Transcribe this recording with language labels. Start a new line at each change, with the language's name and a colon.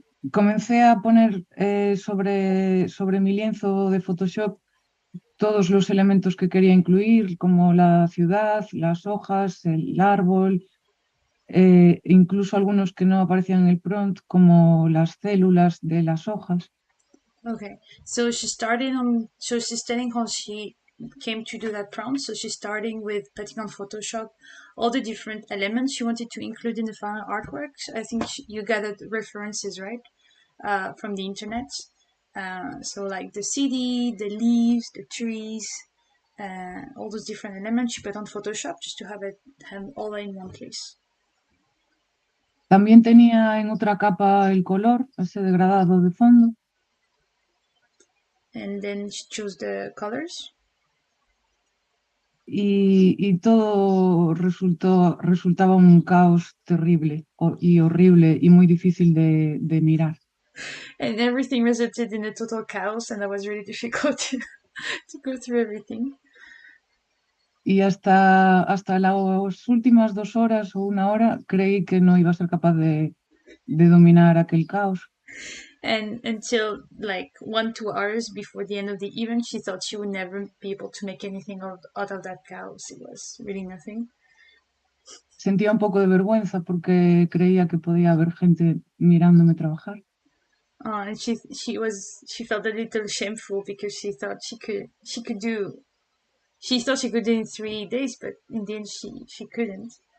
Spanish: Comencé a poner sobre mi lienzo de Photoshop todos los elementos que quería incluir, como la ciudad, las hojas, el árbol, incluso algunos que no aparecían en el prompt, como las células de las hojas.
English: Okay, so she's telling how she came to do that prompt. So she's starting with putting on Photoshop all the different elements she wanted to include in the final artwork. I think you gathered references, right, from the internet. So like the CD, the leaves, the trees, all those different elements she put on Photoshop just to have it all in one place.
Spanish: También tenía en otra capa el color, ese degradado de fondo.
English: And then she chose the colors.
Spanish: Y todo resultaba un caos terrible y horrible y muy difícil de mirar.
English: And everything resulted in a total chaos, and that was really difficult to go through everything.
Spanish: Y hasta las últimas 2 horas o 1 hora creí que no iba a ser capaz de dominar aquel caos.
English: And until like 1-2 hours before the end of the event, she thought she would never be able to make anything out of that chaos. It was really nothing.
Spanish: Sentía un poco de vergüenza porque creía que podía haber gente mirándome trabajar.
English: And she felt a little shameful because she thought she could do it in 3 days, but in the end she couldn't.